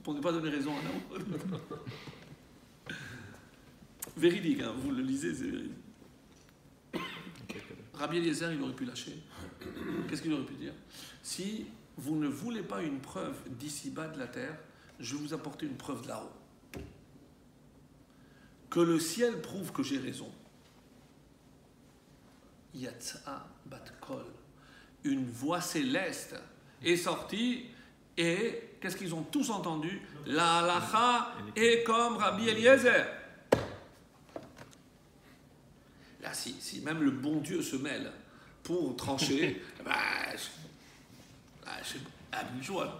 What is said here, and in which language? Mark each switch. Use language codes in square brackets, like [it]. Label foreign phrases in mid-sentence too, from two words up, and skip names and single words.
[fr] Pour ne pas donner raison à Nao. Véridique, hein, vous le lisez, c'est véridique. Rabbi Eliezer, il aurait pu lâcher. Qu'est-ce qu'il aurait pu dire? Si vous ne voulez pas une preuve d'ici-bas de la terre, je vais vous apporter une preuve de là-haut. Que le ciel prouve que j'ai raison. [he] יצאה בת קול. [fr] Une voix céleste est sortie et qu'est-ce qu'ils ont tous entendu? La halacha est comme Rabbi Eliezer. Là, si même le bon Dieu se mêle pour trancher, c'est Rabbi Yoshua.